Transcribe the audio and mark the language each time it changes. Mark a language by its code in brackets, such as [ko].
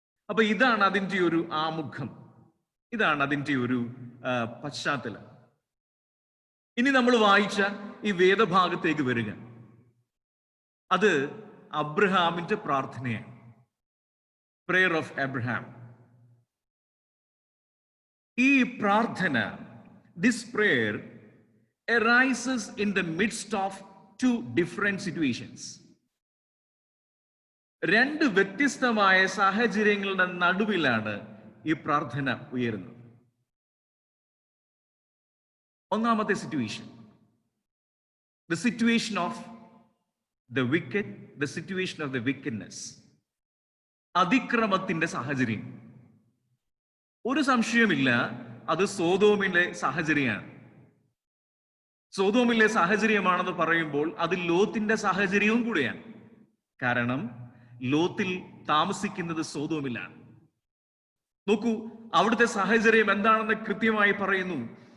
[ml] അപ്പൊ ഇതാണ് അതിൻ്റെ ഒരു ആമുഖം, ഇതാണ് അതിൻ്റെ ഒരു പശ്ചാത്തലം. ഇനി നമ്മൾ വായിച്ച ഈ വേദഭാഗത്തേക്ക് വരിക, അത് അബ്രഹാമിന്റെ പ്രാർത്ഥനയാണ്. [en] Prayer of Abraham. [ml] ഈ പ്രാർത്ഥന, [en] This prayer arises in the midst of two different situations. [ml] രണ്ട് വ്യത്യസ്തമായ സാഹചര്യങ്ങളുടെ നടുവിലാണ് ഈ പ്രാർത്ഥന ഉയരുന്നത്. ഒന്നാമത്തെ situation, [en] the situation of the wicked, the situation of the wickedness, [ml] അതിക്രമത്തിന്റെ സാഹചര്യം. ഒരു സംശയമില്ല, അത് സോദോമിലെ സാഹചര്യമാണ്. സോദോമിലെ സാഹചര്യമാണെന്ന് പറയുമ്പോൾ അത് ലോത്തിന്റെ സാഹചര്യവും കൂടെയാണ്. കാരണം ലോത്തിൽ താമസിക്കുന്നത് സോദോമിലാണ്. നോക്കൂ, അവിടുത്തെ സാഹചര്യം എന്താണെന്ന് കൃത്യമായി പറയുന്നു.